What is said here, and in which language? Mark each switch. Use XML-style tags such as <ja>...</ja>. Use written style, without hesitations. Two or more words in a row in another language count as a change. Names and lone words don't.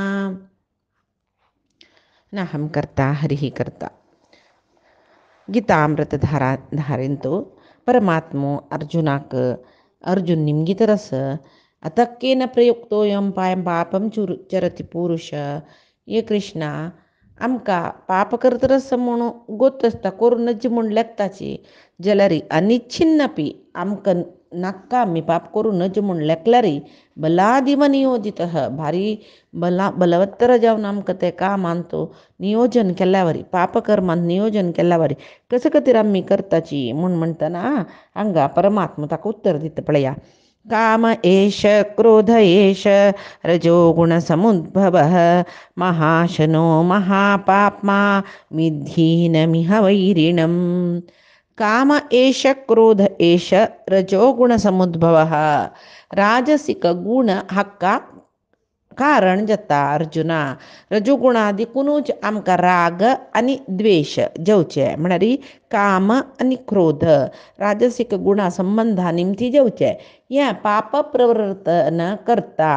<sa>नाहं कर्ता हरिः कर्ता.</sa> <kok>गीतामृतधारा धारेंतो परमात्मो अर्जुनाक अर्जुन निमगीतरस</kok> <sa>अतक्केन प्रयुक्तोऽयं पापं चरति पुरुष.</sa> <kok>ये कृष्णा आमका पाप करतरस म्हणून गोतसता करून नज्ज म्हूण लेखताची जाल्यार अनिच्छिन्नपी आमकां नाका आमी पाप करून नज म्हूण लेखल्यारी</kok> <sa>बलादिव नियोजित</sa> <kok>भारी बलवत्तर जावन आमकां ते कामांत नियोजन केल्या वरी पापकर्मांत नियोजन केल्या वरी कसं खातीर आमी करताची म्हूण म्हणटना हांगा परमात्मा ताका उत्तर दिता पळया.</kok> <sa>काम एष क्रोध एष रजोगुणसमुद्भवः महाशनो महापाप्मा विद्धीनमिह वैरिणम्. काम एष क्रोध एष रजोगुणसमुद्भवः.</sa> <kok>राजसिक गुण हक्का कारण जाता अर्जुना. रजोगुणादिकूनच आमकां राग आनी द्वेष जेवचे म्हळ्यार काम आनी क्रोध राजसीक गुणा संबंधा निमती जेवचे. हें पाप प्रवर्तन करता.</kok>